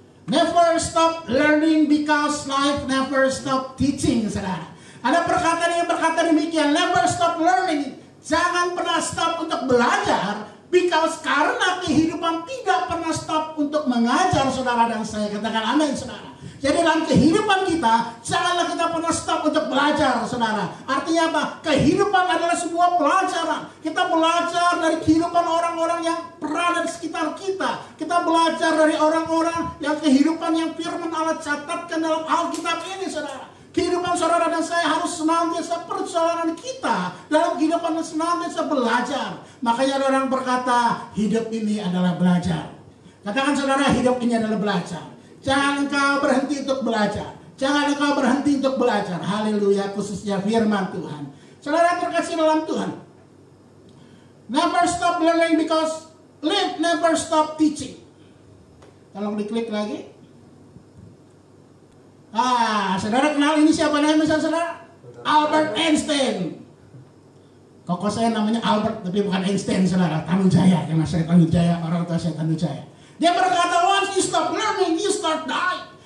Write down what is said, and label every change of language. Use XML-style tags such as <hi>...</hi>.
<en>Never stop learning because life never stop teaching, saudara.</en> <id>Ada perkataan yang berkata demikian,</id> <en>never stop learning.</en> <id>Jangan pernah stop untuk belajar, because karena kehidupan tidak pernah stop untuk mengajar saudara dan saya. Katakan amin, saudara. Jadi dalam kehidupan kita, janganlah kita pernah stop untuk belajar, saudara. Artinya apa? Kehidupan adalah sebuah pelajaran. Kita belajar dari kehidupan orang-orang yang berada di sekitar kita. Kita belajar dari orang-orang yang kehidupan yang firman Allah catatkan dalam Alkitab ini, saudara. Kehidupan saudara dan saya harus senantiasa perjalanan kita dalam kehidupan yang senantiasa belajar. Makanya ada orang berkata, hidup ini adalah belajar. Katakan saudara, hidup ini adalah belajar. Jangan engkau berhenti untuk belajar. Jangan engkau berhenti untuk belajar. Haleluya, khususnya firman Tuhan. Saudara terkasih dalam Tuhan.</id> <en>Never stop learning because live never stop teaching.</en> <id>Tolong diklik lagi. Saudara kenal ini siapa namanya saudara? Albert Einstein. Koko saya namanya Albert tapi bukan Einstein, saudara. Tanujaya, karena saya Tanujaya, orang tua saya Tanujaya. Dia berkata,</id> <en>once you stop learning, you start dying.</en>